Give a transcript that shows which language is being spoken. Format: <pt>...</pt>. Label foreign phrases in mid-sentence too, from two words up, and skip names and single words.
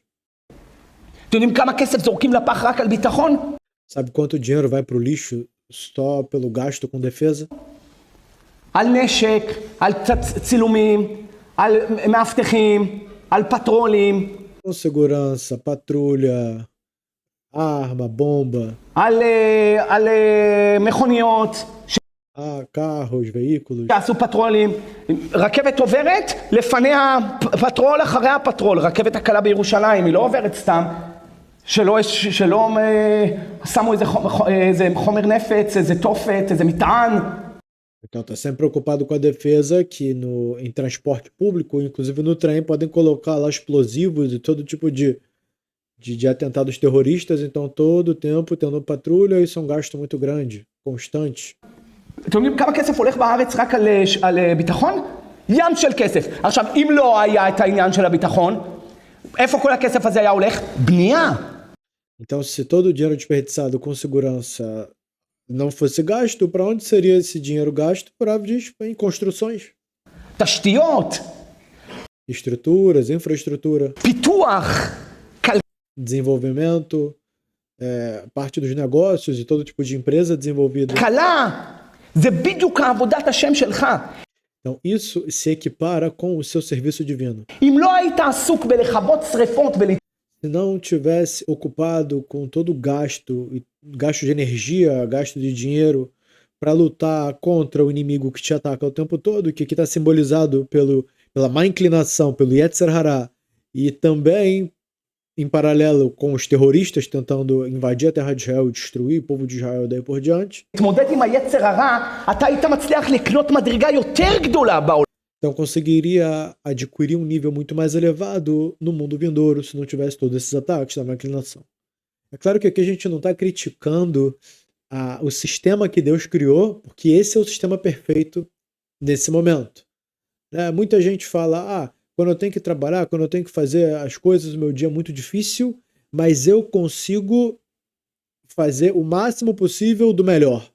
<he>אתם יודעים כמה כסף זורקים לפח רק על ביטחון?</he> <pt>Sabe quanto dinheiro vai para o lixo só pelo gasto com defesa?</pt> <he>על נשק, על צילומים, על מאבטחים, על פטרולים.</he> <pt>Com segurança, patrulha, arma, bomba,</pt> <he>על מכוניות</he> <pt>carros, veículos.</pt> <he>שעשו פטרולים. רכבת עוברת, לפניה פטרול, אחריה פטרול. רכבת הקלה בירושלים, היא לא עוברת סתם. שלא שמו איזה חומר נפץ, איזה תופת, איזה מטען.</he> <pt>Então está sempre preocupado com a defesa que em transporte público, inclusive no trem, podem colocar lá explosivos e todo tipo de atentados terroristas. Então todo o tempo tendo patrulha, isso é um gasto muito grande, constante.</pt> <he>אתם יודעים כמה כסף הולך בארץ רק על ביטחון? ים של כסף. עכשיו, אם לא היה את העניין של הביטחון, איפה כל הכסף הזה היה הולך? בנייה.</he> <pt>Então, se todo o dinheiro desperdiçado com segurança não fosse gasto, para onde seria esse dinheiro gasto? Por diz, em construções.</pt> <he>תשתיות.</he> <pt>Estruturas, infraestrutura.</pt> <he>פיתוח.</he> <pt>Desenvolvimento, parte dos negócios e todo tipo de empresa desenvolvida.</pt> <he>כלה. זה בדיוק עבודת השם שלך.</he> <pt>Então, isso se equipara com o seu serviço divino.</pt> <he>אם לא היית עסוק בלכבות שרפות</he> <pt>Se não tivesse ocupado com todo o gasto de energia, gasto de dinheiro, para lutar contra o inimigo que te ataca o tempo todo, que aqui está simbolizado pela má inclinação, pelo</pt> <he>יצר הרע,</he> <pt>e também em paralelo com os terroristas tentando invadir a terra de Israel e destruir o povo de Israel daí por diante.</pt> <he>להתמודד עם היצר הרע, אתה היית מצליח לקנות מדרגה יותר גדולה בעולם.</he> <pt>Então conseguiria adquirir um nível muito mais elevado no mundo vindouro se não tivesse todos esses ataques da má inclinação. É claro que aqui a gente não está criticando o sistema que Deus criou, porque esse é o sistema perfeito nesse momento. Muita gente fala, quando eu tenho que trabalhar, quando eu tenho que fazer as coisas, o meu dia é muito difícil, mas eu consigo fazer o máximo possível do melhor.</pt>